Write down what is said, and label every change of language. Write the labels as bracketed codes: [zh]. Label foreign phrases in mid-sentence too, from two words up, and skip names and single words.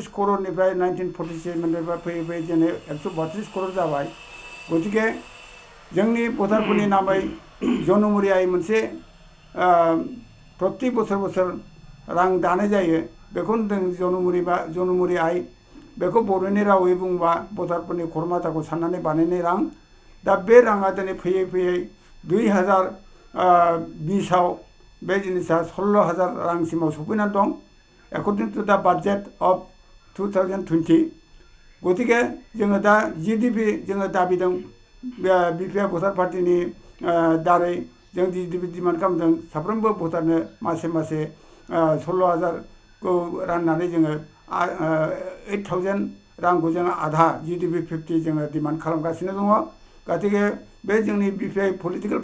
[brx] क'रनिफ्राय 1947निफ्राय फैयै फैयै दिनै 132 क'र जाबाय गतिके जोंनि भटारफोरनि नामै जनमुरियायै मोनसे प्रति बोसोर रां दानाय जायो बेखौ जनमुरि आय बेखौ बर'नि रावै बुंबा भटारफोरनि खरमाथाखौ साननानै बानायनाय रां दा बे राङा दिनै फैयै फैयै 2020आव बे जिनिसा 16,000 रांसिमाव सफैनानै दं [en] according to the budget of [brx] 2020 गतिके जोङो दा GDP जोङो दाबिदों बिपिआइ भटार पार्टिनि दारै जों GDP डिमान्ड खालामदों साफ्रोमबो भटारनो मासे 16,000खौ राननानै जोङो 8,000 रांखौ जोङो आधा GDP 50 जोङो डिमान्ड खालामगासिनो दङ गतिके बे जोंनि बिपिआइ पलिटिकेल